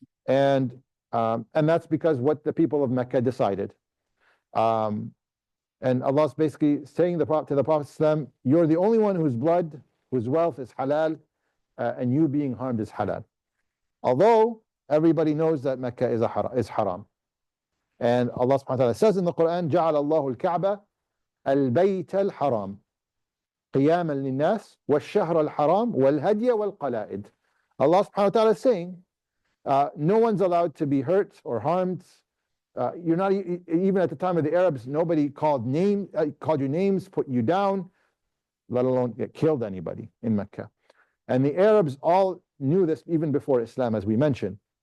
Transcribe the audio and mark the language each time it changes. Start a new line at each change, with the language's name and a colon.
English: And that's because what the people of Mecca decided. And Allah's basically saying to the Prophet ﷺ, you're the only one whose blood, whose wealth is halal, and you being harmed is halal. Although everybody knows that Mecca is haram. And Allah subhanahu wa ta'ala says in the Quran,
Arabic: جَعَلَ اللَّهُ الْكَعْبَةَ الْبَيْتَ الْحَرَامِ قِيَامًا لِلنَّاسِ وَالشَّهْرَ الْحَرَامِ وَالْهَدْيَ وَالْقَلَائِدِ.
English: Allah subhanahu wa ta'ala is saying, no one's allowed to be hurt or harmed. You're not even at the time of the Arabs, nobody called you names, put you down, let alone get killed anybody in Mecca. And the Arabs all knew this even before Islam, as we mentioned.